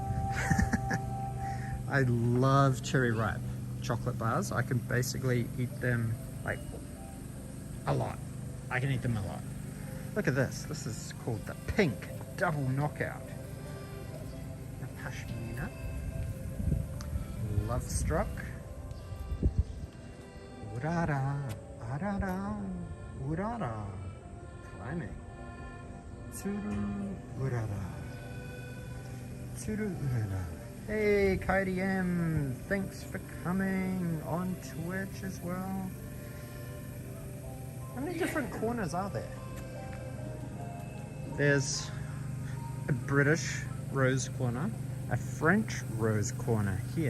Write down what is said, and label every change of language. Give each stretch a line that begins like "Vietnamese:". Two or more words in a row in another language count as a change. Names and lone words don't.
English: I love Cherry Ripe chocolate bars. I can basically eat them like a lot. I can eat them a lot. Look at this. This is called the Pink Double Knockout. The Pashmina. Love Struck. Urara. Arara. Urara. Climbing. Tsuru. Urara. Tsuru. Urara. Hey, Heidi M. Thanks for coming on Twitch as well. How many different corners are there? There's a British rose corner, a French rose corner here.